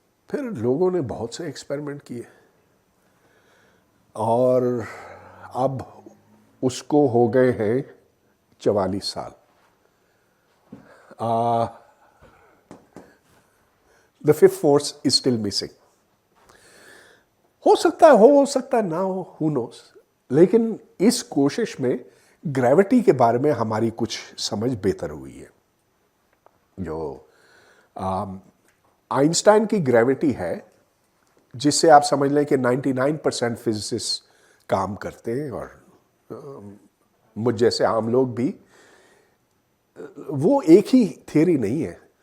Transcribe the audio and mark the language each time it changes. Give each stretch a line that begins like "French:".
Urdu: پھر لوگوں نے بہت سے ایکسپیریمنٹ کیے اور اب اس کو ہو گئے ہیں 44 سال.
English: The fifth force is still missing.
Urdu: ہو سکتا ہے نہ ہو,
English: who knows.
Urdu: لیکن اس کوشش میں گریوٹی کے بارے میں ہماری کچھ سمجھ بہتر ہوئی ہے. جو آئنسٹائن کی گریوٹی ہے, جس سے آپ سمجھ لیں کہ 99% فزسسٹ کام کرتے ہیں اور مجھ جیسے عام لوگ بھی, وہ ایک ہی تھیوری نہیں ہے.